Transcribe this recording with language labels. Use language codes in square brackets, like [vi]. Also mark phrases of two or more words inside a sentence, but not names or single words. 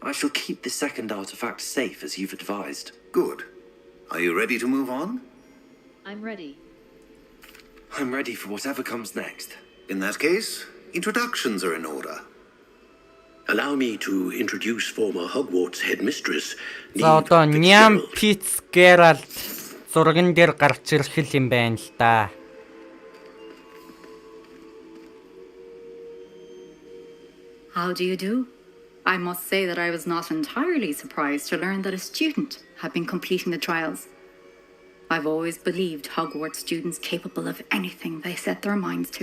[en] I shall keep the second artifact safe as you've advised. Good. Are you ready to move on? I'm ready. I'm ready for whatever comes next. In that case, introductions are in order. Allow me to introduce former Hogwarts headmistress. [mn] За одоо Ням Фицгеральд зурган дээр гарч ирэх юм байна л да. [en] How do you do? I must say that I was not entirely surprised to learn that a student had been completing the trials. I've always believed Hogwarts students capable of anything they set their minds to.